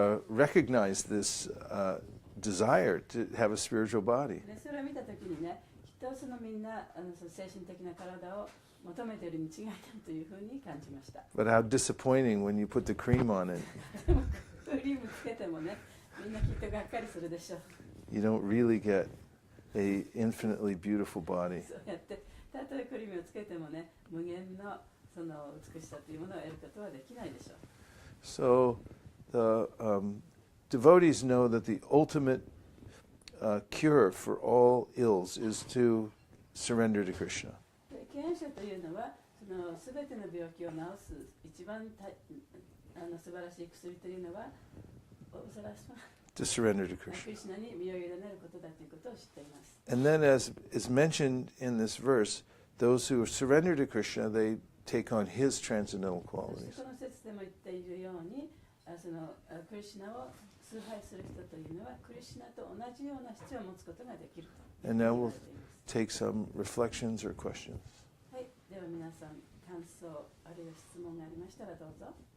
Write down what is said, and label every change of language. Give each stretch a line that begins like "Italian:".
English: recognized this desire to have a spiritual body.
Japanese: でそれを見たときにね、きっとそのみんなその精神的な体を求めているに違いないというふうに感じました。
English: But how disappointing when you put the cream on it.
Japanese: でもクリームつけてもね、みんなきっとがっかりするでしょう。
English: You don't really get a infinitely beautiful body.
Japanese: そうやってたとえクリームをつけてもね、無限のその美しさというものを得ることはできないでしょう。
English: So the devotees know that the ultimate cure for all ills is to surrender to Krishna.
Japanese: で敬愛者というのは、そのすべての病気を治す一番素晴らしい薬というのは、
English: To surrender to
Japanese: ク
English: Krishna.
Japanese: リシュナに身を委ねることだということを知っています。
English: And then, as is mentioned in this verse, those who surrender to Krishna, they take on his transcendental
Japanese: そして
English: qualities.
Japanese: この説でも言っているように、そのクリシュナを崇拝する人というのは、クリシュナと同じような質を持つことができると。
English: And now we'll take some reflections or questions.
Japanese: はい、では皆さん、感想あるいは質問がありましたらどうぞ。